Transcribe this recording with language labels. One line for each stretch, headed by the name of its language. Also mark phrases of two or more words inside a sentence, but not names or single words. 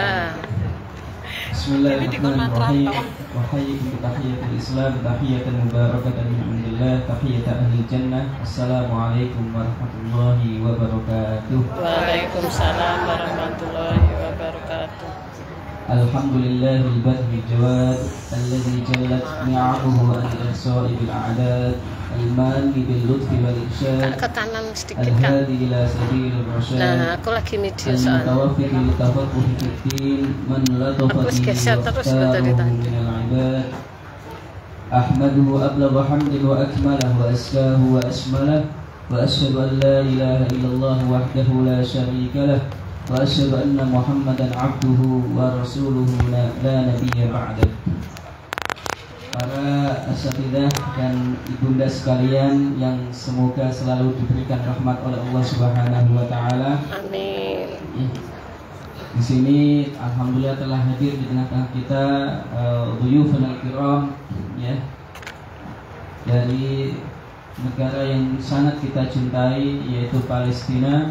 Arabic: Bismillahirrahmanirrahim. وحياكم بتحية الإسلام، تحية مباركة من عند الله، تحية أهل الجنة. السلام عليكم ورحمة الله وبركاته. وعليكم السلام ورحمة الله وبركاته. الحمد لله الباذل الجواد الذي جلت نعمه عن إحصائها بالأعداد المانّ باللطف والإرشاد
Indonesian: Ke kanan sedikit kan.
Arabic: الهادي إلى سبيل الرشاد.
Indonesian: Nah, aku lagi video soalnya.
Arabic: الموفق للتفقه في الدين من لطف
Indonesian: Aku
Arabic: bihi
Indonesian: geser terus loh dari tadi.
Arabic: من العباد. أحمده أبلغ حمد وأكمله وأزكاه وأشمله وأشهد أن لا إله إلا الله وحده لا شريك له وأشهد أن محمدا عبده ورسوله لا نبي بعده.
Indonesian: Para asatidzah dan ibunda sekalian yang semoga selalu diberikan rahmat oleh Allah
Arabic: سبحانه وتعالى.
Indonesian: Amin. Di sini alhamdulillah telah hadir di tengah-tengah kita
Arabic: ضيوف الكرام
Indonesian: ya, dari negara yang sangat kita cintai yaitu Palestina.